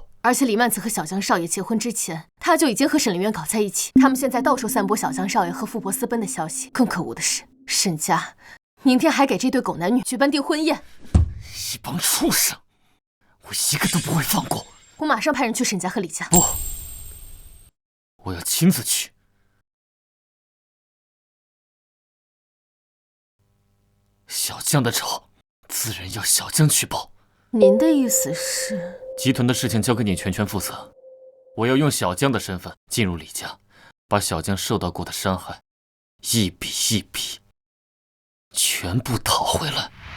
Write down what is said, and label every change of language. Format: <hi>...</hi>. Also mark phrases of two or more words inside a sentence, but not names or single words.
<zh>而且李曼子和小江少爺結婚之前，他就已經和沈凌淵搞在一起。他們現在到處散播小江少爺和富婆私奔的消息。更可惡的是，沈家明天還給這對狗男女舉辦訂婚宴。一幫畜生，我一個都不會放過。我馬上派人去沈家和李家。不，我要親自去。小江的仇，自然要小江去報。您的意思是？集團的事情交給你全權負責，我要用小江的身份進入李家，把小江受到過的傷害一筆一筆全全部讨回来。</zh>